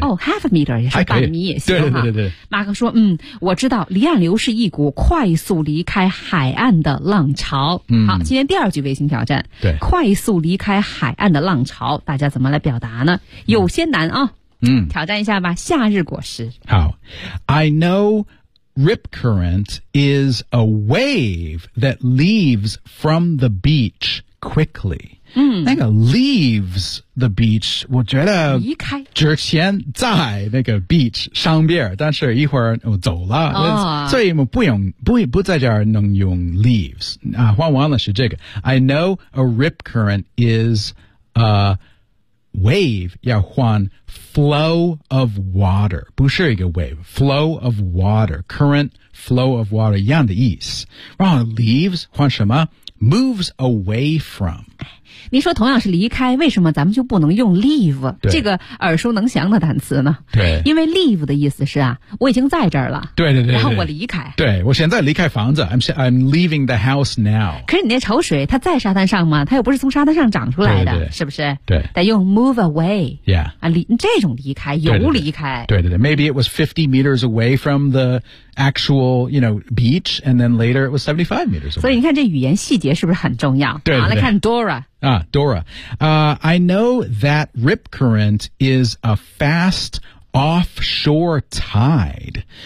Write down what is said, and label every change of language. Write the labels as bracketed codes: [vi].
[zh] half a meter 也是半米也行。对。马克说我知道离岸流是一股快速离开海岸的浪潮。好今天第二句微信挑战。对。快速离开海岸的浪潮大家怎么来表达呢有些难啊。挑战一下吧夏日果实。好。 [en] I know,Rip current is a wave that leaves from the beach quickly. [zh] 那个 leaves the beach, 我觉得离开之前在那个 beach 上边但是一会儿我走了。所以我不在这儿能用 leaves. 换完了是这个。 [en] I know a rip current is a wave, [zh] 要换 [en] Flow of water, [zh] 不是一个 [en] wave, flow of water, current flow of water, [zh] 一样的意思。然后 leaves, 换什么 [en] moves away from. [zh] 你说同样是离开为什么咱们就不能用 leave, 这个耳熟能详的单词呢对。因为 leave 的意思是啊我已经在这儿了对。然后我离开。对我现在离开房子 [en] I'm leaving the house now. [zh] 可是你那潮水它在沙滩上吗它又不是从沙滩上长出来的对是不是对。得用 move away. [en] Yeah. [zh] 啊这种离开游离开。对。 [en] Maybe it was 50 meters away from the actual, you know, beach, and then later it was 75 meters away. [zh] 所以你看这语言细节是不是很重要对。来看 Dora。 Dora. [en] I know that rip current is a fast offshore tide.